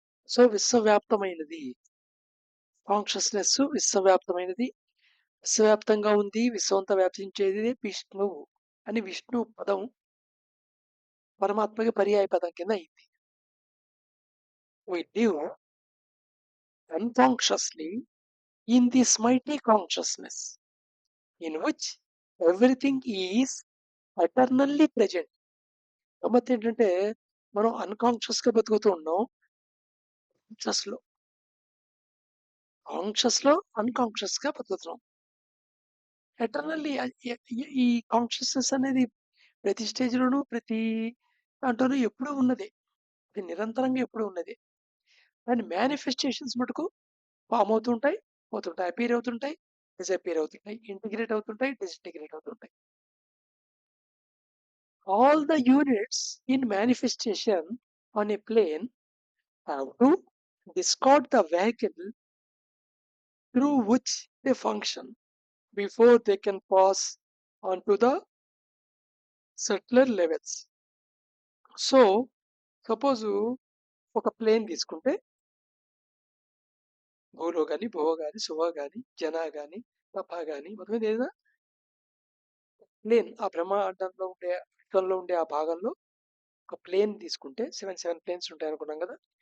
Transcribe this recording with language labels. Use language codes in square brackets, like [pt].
[te] So, విశ్వవ్యాప్తమైనది. Consciousness విశ్వవ్యాప్తమైనది. విశ్వవ్యాప్తంగా ఉంది. విశ్వమంతా వ్యాపించేది విష్ణువు అని విష్ణు పదం పరమాత్మకి పర్యాయ పదం కింద అయింది. [en] We live unconsciously in this mighty consciousness in which everything is eternally present. [te] గమ్మత్తు ఏంటంటే మనం అన్‌కాన్షియస్‌గా బతుకుతూ ఉన్నాం. కాన్షియస్‌లో కాన్షియస్‌లో అన్‌కాన్షియస్‌గా బతుకుతున్నాం. ఎటర్నల్లీ ఈ కాన్షియస్‌నెస్ అనేది ప్రతి స్టేజ్‌లోనూ ప్రతి దాంట్లోనూ ఎప్పుడూ ఉన్నదే. అది నిరంతరంగా ఎప్పుడూ ఉన్నదే. దాని మేనిఫెస్టేషన్స్ మటుకు ఫార్మ్ అవుతుంటాయి, పోతుంటాయి. అపియర్ అవుతుంటాయి, డిసపియర్ అవుతుంటాయి. ఇంటిగ్రేట్ అవుతుంటాయి, డిసింటిగ్రేట్ అవుతుంటాయి. [en] All the units in manifestation on a plane have to discard the vehicle through which they function before they can pass on to the subtler levels. [te] So, suppose ఒక plane తీసుకుంటే భూలో గాని, భువ గాని, సువ గాని, జన గాని, తప గాని మొత్తం మీద ఏదైనా ప్లేన్ ఆ బ్రహ్మాండంలో ఉండే విశ్వంలో ఉండే ఆ భాగంలో ఒక ప్లేన్ తీసుకుంటే 7 ప్లేన్స్ ఉంటాయనుకున్నాం గదా!